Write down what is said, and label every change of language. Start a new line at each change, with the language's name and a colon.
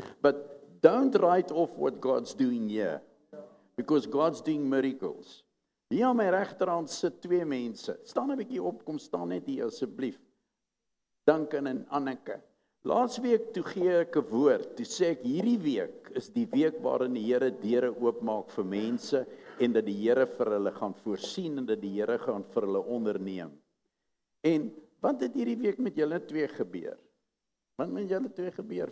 English: But don't write off what God's doing here, because God's doing miracles.
Afrikaans: Hier aan my regterhand sit 2 mense. Staan 'n bietjie op, kom staan net hier asseblief. Duncan en Anneke. Laasweek toe gee ek 'n woord, toe sê ek hierdie week is die week waarin die Here deure oopmaak vir mense en dat die Here vir hulle gaan voorsien en dat die Here gaan vir hulle onderneem. En wat het hierdie week met julle twee gebeur? Wat met julle twee gebeur?